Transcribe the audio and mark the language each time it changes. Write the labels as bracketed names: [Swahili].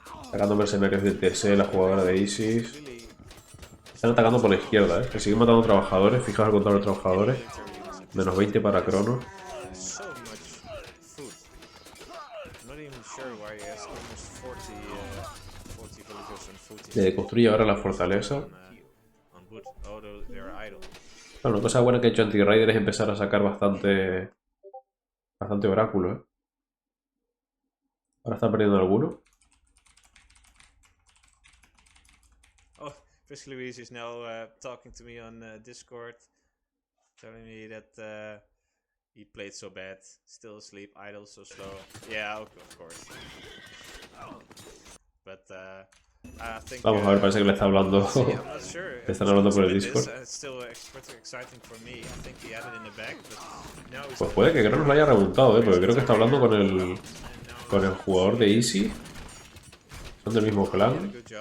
[Spanish] Sacando mercenarios de TC, la jugadora de Isis. Están atacando por la izquierda, ¿eh? Que siguen matando trabajadores. Fijaos el contador de trabajadores. Menos 20 para Cronos. [English] So much food. I'm not even sure why he has almost 40 villagers and food. [Spanish] Le construye ahora la fortaleza. [English] On wood, although they're idle. [Spanish] Bueno, una cosa buena que ha hecho Anti-Raider es empezar a sacar bastante oráculo, ¿eh? Ahora está perdiendo alguno. [English] Oh, Frisk Louise is now talking to me on Discord, telling me that he played so bad, still asleep, idle, so slow. Yeah, of course. But I think. [Spanish] Vamos a ver, parece que le está hablando. [English] see, I'm not sure. [Spanish] Le están hablando por el Discord. [English] It's still exciting for me. I think he had it in the bag, but now he's [Spanish] Pues puede que Cronos lo haya remontado, ¿eh? Porque creo que está hablando con el jugador de Easy. Son del mismo clan.